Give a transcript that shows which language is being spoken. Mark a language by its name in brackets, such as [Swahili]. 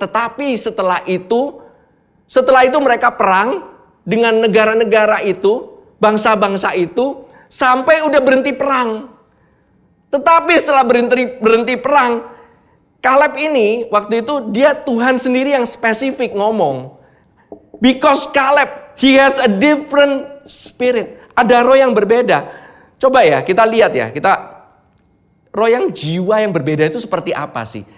[Indonesian] Tetapi setelah itu mereka perang dengan negara-negara itu, bangsa-bangsa itu sampai udah berhenti perang. Tetapi setelah berhenti perang, Kaleb ini waktu itu dia Tuhan sendiri yang spesifik ngomong. Because Kaleb [English] he has a different spirit. [Indonesian] Ada roh yang berbeda. Coba ya, kita lihat ya. Roh yang jiwa yang berbeda itu seperti apa sih?